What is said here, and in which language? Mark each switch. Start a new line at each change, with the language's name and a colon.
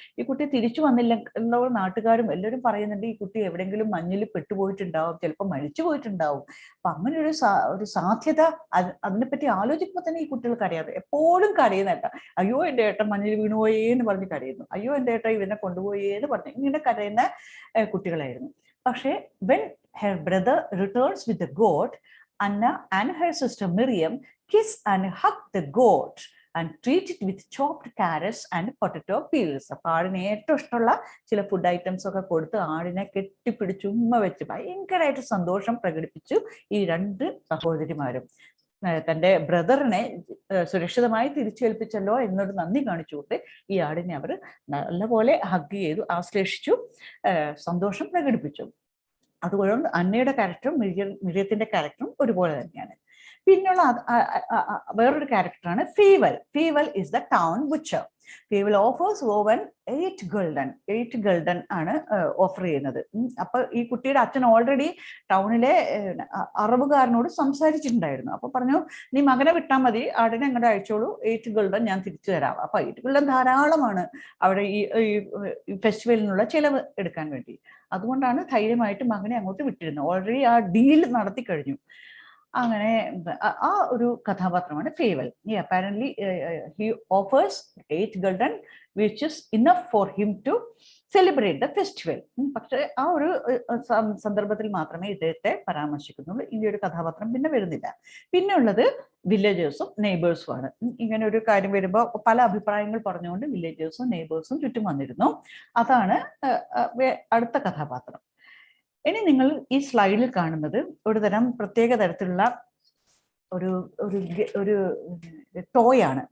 Malayalam: ഈ കുട്ടി തിരിച്ചു വന്നില്ലല്ലോ, നാട്ടുകാരും എല്ലാവരും പറയുന്നുണ്ട് ഈ കുട്ടി എവിടെയെങ്കിലും മഞ്ഞിൽ പെട്ടുപോയിട്ടുണ്ടാവും, ചിലപ്പോൾ മരിച്ചു പോയിട്ടുണ്ടാവും. അപ്പൊ അങ്ങനെ ഒരു സാധ്യത അതിനെപ്പറ്റി ആലോചിക്കുമ്പോൾ തന്നെ ഈ കുട്ടികൾക്ക് അറിയാതെ എപ്പോഴും കരയുന്നേട്ട, അയ്യോ എൻ്റെ ഏട്ടൻ മഞ്ഞിൽ വീണുപോയേന്ന് പറഞ്ഞ് കരയുന്നു, അയ്യോ എൻ്റെ ഏട്ടൻ ഇവനെ കൊണ്ടുപോയേന്ന് പറഞ്ഞ് ഇങ്ങനെ കരയുന്ന കുട്ടികളായിരുന്നു. പക്ഷേ
English: when her brother returns with the goat, Anna and her sister Miriam kiss and hug the goat and treat it with chopped carrots and potato peels.
Malayalam: അപ്പൊ ആടിന് ഏറ്റവും ഇഷ്ടമുള്ള ചില ഫുഡ് ഐറ്റംസ് ഒക്കെ കൊടുത്ത് ആടിനെ കെട്ടിപ്പിടിച്ച് ഉമ്മ വെച്ച് ഭയങ്കരമായിട്ട് സന്തോഷം പ്രകടിപ്പിച്ചു ഈ 2 സഹോദരിമാരും. തന്റെ ബ്രദറിനെ സുരക്ഷിതമായി തിരിച്ചേൽപ്പിച്ചല്ലോ എന്നൊരു നന്ദി കാണിച്ചുകൊണ്ട് ഈ ആടിനെ അവർ നല്ലപോലെ ഹഗ് ചെയ്തു, ആശ്ലേഷിച്ചു, സന്തോഷം പ്രകടിപ്പിച്ചു. അതുകൊണ്ട് അന്നയുടെ ക്യാരക്ടറും മിറിയത്തിന്റെ ക്യാരക്ടറും ഒരുപോലെ തന്നെയാണ്. പിന്നെയുള്ള വേറൊരു ക്യാരക്ടറാണ് ഫീവൽ. ഫീവൽ
English: Is the town butcher.
Malayalam: ഫീവൽ offers oven 8 ഗൾഡൻ ആണ് ഓഫർ ചെയ്യുന്നത്. അപ്പൊ ഈ കുട്ടിയുടെ അച്ഛൻ ഓൾറെഡി ടൗണിലെ അറബുകാരനോട് സംസാരിച്ചിട്ടുണ്ടായിരുന്നു. അപ്പൊ പറഞ്ഞു, നീ മകനെ വിട്ടാൽ മതി, ആടിനെ അങ്ങോട്ട് അയച്ചോളൂ, 8 ഗൾഡൻ ഞാൻ തിരിച്ചു തരാം. അപ്പൊ 8 ഗൾഡൻ ധാരാളമാണ് അവിടെ ഈ ഫെസ്റ്റിവലിനുള്ള ചിലവ് എടുക്കാൻ വേണ്ടി. അതുകൊണ്ടാണ് ധൈര്യമായിട്ട് മകനെ അങ്ങോട്ട് വിട്ടിരുന്നത്. ഓൾറെഡി ആ ഡീൽ നടത്തി കഴിഞ്ഞു. അങ്ങനെ ആ ഒരു കഥാപാത്രമാണ് farewell.
English: Apparently he offers 8 gulden which is enough for him to celebrate the festival.
Malayalam: പക്ഷേ ആ ഒരു സന്ദർഭത്തിൽ മാത്രമേ ഇദ്ദേഹത്തെ പരാമർശിക്കുന്നുള്ളൂ. ഈ ഒരു കഥാപാത്രം പിന്നെ വരുന്നില്ല. പിന്നെ ഉള്ളത് വില്ലേജേഴ്സും നെയ്ബേഴ്സും ആണ്. ഇങ്ങനെ ഒരു കാര്യം വരുമ്പോൾ പല അഭിപ്രായങ്ങൾ പറഞ്ഞുകൊണ്ട് വില്ലേജേഴ്സും നെയ്ബേഴ്സും ചുറ്റും വന്നിരുന്നു. അതാണ് അടുത്ത കഥാപാത്രം. ഇനി നിങ്ങൾ ഈ സ്ലൈഡിൽ കാണുന്നത് ഒരു തരം പ്രത്യേക തരത്തിലുള്ള ഒരു ഒരു ഒരു ടോയ് ആണ്.